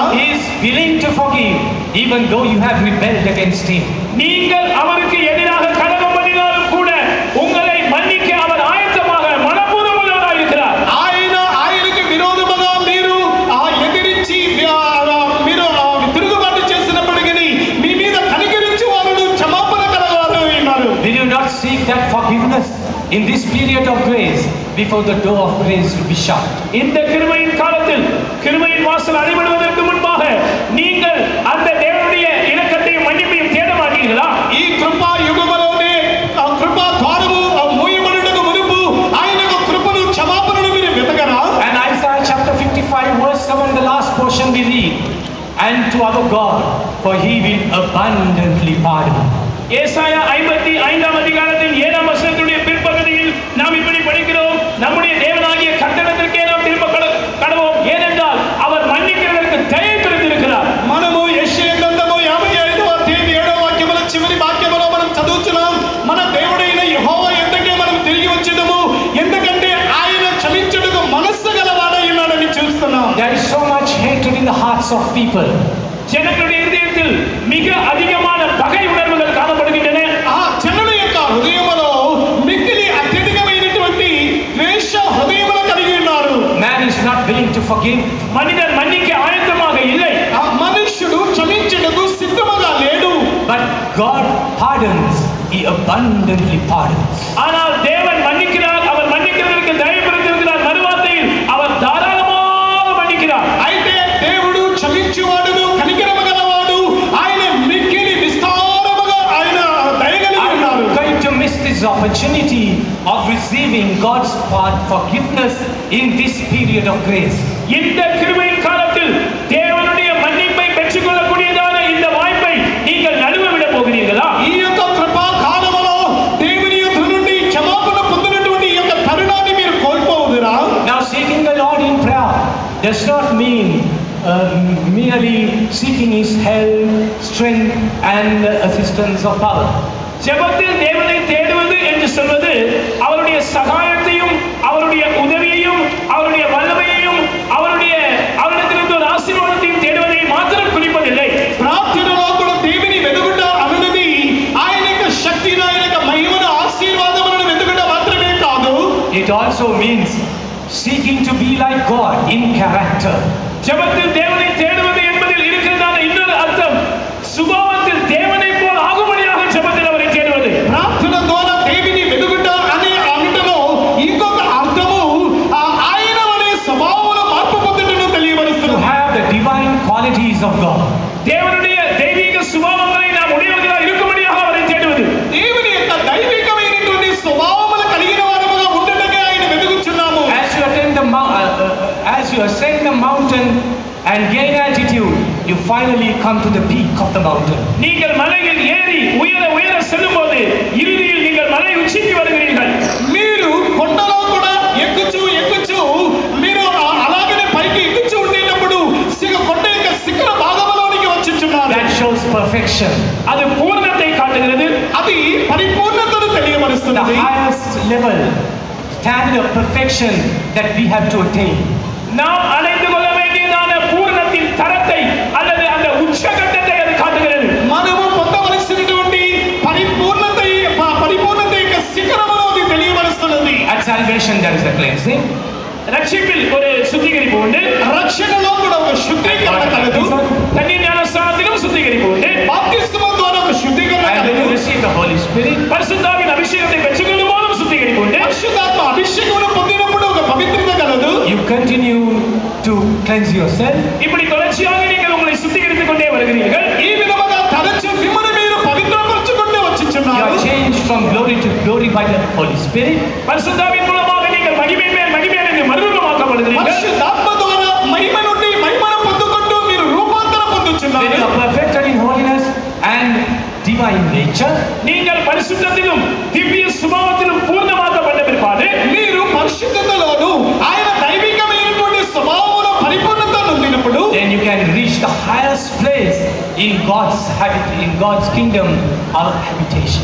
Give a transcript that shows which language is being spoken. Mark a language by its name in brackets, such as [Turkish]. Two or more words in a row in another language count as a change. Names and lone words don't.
[English] He is willing to forgive even though you have rebelled against him. [Tamil] நீங்கள் அவருக்கு எதிராக கலகம் பண்ணினாலும் கூட உங்களை மன்னிக்க அவர் ஆயத்தமாக மனப்பூர்வமுள்ளவராக இருக்கிறார். [Telugu] ఆయనకు విరోధముగా మీరు ఎదిరించి మీరు తిరుగుబాటు చేసినప్పటికీ మీ మీద కనికరించి వారు క్షమాపణ కలవారు ఉన్నారు. [English] Will you not seek that forgiveness in this period of grace before the door of grace will be shut? [Tamil] இந்த கிருபையின் காலத்தில் கிருபையின் வாசல் அடைபடுவதற்கு முன்பாக நீங்கள் அந்த தேவனுடைய இரக்கத்தையும் மன்னிப்பையும் தேட மாட்டீர்களா? [Telugu] ఈ కృపా యుగములోనే ఆ కృపా ద్వారము మూయబడుటకు మునుపు ఆయనకు కృపను క్షమాపణను మీరు వెతకరా? [English] And Isaiah chapter 55 verse 7, the last portion we read, and to our God, for he will abundantly pardon. [Tamil] ஏசாயா 55ஆம் அதிகாரத்தின் 7ஆம் வசனத்துடைய பிற்பகுதியில் நாம் இப்படி படிக்கிறோம், நம்முடைய தேவனாகிய கர்த்தரிடத்திற்கே நாம் திரும்ப கடவோம், ஏனென்றால் அவர் மன்னிக்கிறதற்கு தயை பெற்றிருக்கிறார். [Telugu] మనము యెషయా గ్రంథము 55వ అధ్యాయం 7వ వాక్యముల చివరి వాక్యములో మనం చదువుతున్నాం, మన దేవుడైన యెహోవా యొద్దకే మనం తిరిగి వచ్చేదము, ఎందుకంటే ఆయన క్షమించుటకు మనస్సు గలవాడై ఉన్నాడని చూస్తున్నాం. [English] There is so much hatred in the hearts of people. [Tamil] ஜனங்களுடைய இதயத்தில் மிக அதிகமான பகை உணர்வுகள் காணப்படுகின்றன. [Telugu] ఆ జనుల యొక్క హృదయములో మిక్కిలి అత్యధికమైనటువంటి ద్వేష హృదయములు కలిగి ఉన్నారు. [English] Man is not willing to forgive. [Tamil] மனிதன் மன்னிக்க ஆயத்தமாக இல்லை. [Telugu] ఆ మనుష్యుడు క్షమించుటకు సిద్ధముగా లేడు. [English] But God pardons. He abundantly pardons. [Tamil] ஆனால் தேவன் மன்னிக்கிறார், அவர் மன்னிக்கிறதற்கு தயை பெற்றிருக்கிறார். மறுவார்த்தையில் அவர் தாராளமாக மன்னிக்கிறார். [Telugu] అయితే దేవుడు క్షమించువాడును కనికరము గలవాడు, ఆయన మిక్కిలి [English] opportunity of receiving God's forgiveness in this period of grace. [Tamil] இந்த கிருபையின் காலத்தில் தேவனுடைய மன்னிப்பை பெற்றுக்கொள்ளக்கூடியதான இந்த வாய்ப்பை நீங்கள் நழுவ விட போகிறீர்களா? [Telugu] ఈ యొక్క కృపా కాలములో దేవుని యొద్ద నుండి క్షమాపణ పొందినటువంటి ఈ యొక్క తరుణాన్ని మీరు కోల్పోవుదురా? [English] Now seeking the Lord in prayer does not mean merely seeking His help, strength and assistance or power. [Tamil] ஜெபத்தில் தேவனை தேடுவது என்று சொல்வது அவருடைய சகாயத்தையும் அவருடைய உதவியையும் அவருடைய வல்லமையையும் அவரிடத்திலிருந்து ஒரு ஆசீர்வாதத்தையும் தேடுவதை மாத்திரம் குறிப்பதில்லை. [Telugu] ప్రార్థనలో కూడా దేవుని వెతుకుట అన్నది ఆయన యొక్క శక్తిని ఆయన యొక్క మహిమను ఆశీర్వాదములను వెతుకుట మాత్రమే కాదు. [English] It also means seeking to be like God in character. [Tamil] ஜெபத்தில் தேவனை தேடுவது என்பதில் இருக்கிறதான இன்னொரு அர்த்தம் சுபாவத்தில் தேவனை போல் ஆகும்படியாக ஜெபத்தில் அவரை தேடுவது. [Telugu] ప్రార్థన ద్వారా దేవుని వెతుకుట అనే అంటలో ఇంకొక అర్థము ఆయన వలె స్వభావంలో మార్పు పొందుటను [English] To [Telugu] తెలియబడుతుంది. [English] have the divine qualities of God. [Tamil] தேவனுடைய தெய்வீக சுபாவங்களை நாம் உடையவர்களாக இருக்கும்படியாக அவரை தேடுவது. [Telugu] దేవుని యొక్క దైవికమైనటువంటి స్వభావములు కలిగిన వారముగా ఉండటమే ఆయన వెతుకుచున్నాము. [English] As you ascend the mountain and gain altitude, you finally come to the peak of the mountain. [Tamil] நீங்கள் மலையில் ஏறி உயர செல்லும்போது இறுதியில் நீங்கள் மலை உச்சிக்கு வருகிறீர்கள். [Telugu] మీరు కొండలో కూడా ఎక్కుచు మీరు అలాగనే పైకి ఎక్కుచు ఉండేటప్పుడు కొండ యొక్క శిఖర భాగంలోనికి వచ్చుచున్నారు. [English] That shows perfection. [Tamil] அது பூர்ணத்தை காட்டுகிறது. [Telugu] అది పరిపూర్ణతను [English] The [Telugu] తెలియబరుస్తున్నది. [English] highest level, standard of perfection that we have to attain. [Tamil] நாம் அடைந்து கொள்ள வேண்டியதான பூர்ணத்தின் தரத்தை அல்லது அந்த உச்சகட்டத்தை அது காட்டுகிறது. [Telugu] మనము పొందవలసినటువంటి పరిపూర్ణత యొక్క శిఖరమును అది తెలియబరుస్తున్నది. [English] At salvation there is a cleansing. [Tamil] ரட்சிப்பில் ஒரு சுத்திகரிப்பு உண்டு. [Telugu] రక్షణలో కూడా ఒక శుద్ధీకరణ కలదు. [Tamil] தண்ணீர் ஞானஸ்நானத்திலும் சுத்திகரிப்பு உண்டு. [Telugu] బాప్తిస్మం ద్వారా ఒక శుద్ధీకరణ [English] And when [Telugu] కలదు. [English] you receive the Holy Spirit, [Tamil] பரிசுத்தாவின் அபிஷேகத்தை பெற்றுக்கொள்ளும் போதும் சுத்திகரிப்பு உண்டு. [Telugu] పరిశుద్ధాత్మ అభిషేకమును పొందినప్పుడు ఒక పవిత్రత కలదు. [English] you continue to cleanse yourself. [Tamil] இப்படி தொடர்ச்சியாக நீங்கள் உங்களை சுத்திகரித்துக் கொண்டே வருகிறீர்கள். [Telugu] ఈ విధముగా తరచు మిమ్మల్ని మీరు పవిత్రపరచుకుంటూ [English] You [Telugu] వచ్చుచున్నారు. [English] are changed from glory to glory by the Holy Spirit. [Tamil] பரிசுத்தாவின் மூலமாக நீங்கள் மகிமை மேல் என்று மறுரூபமாக்கப்படுகிறீர்கள். [Telugu] పరిశుద్ధాత్మ ద్వారా మహిమ నుండి మహిమను పొందుకుంటూ మీరు రూపాంతరం [English] When [Telugu] పొందుచున్నారు. [English] you are perfected in holiness and divine nature, [Tamil] நீங்கள் பரிசுத்தத்திலும் திவ்ய சுபாவத்திலும் பூர்ணமாக்கப்பட்ட பிற்பாடு [Telugu] మీరు పరిశుద్ధతలోను ఆయన దైవికమైనటువంటి స్వభావంలో పరిపూర్ణత నొందినప్పుడు [English] then you can reach the highest place in God's kingdom or habitation.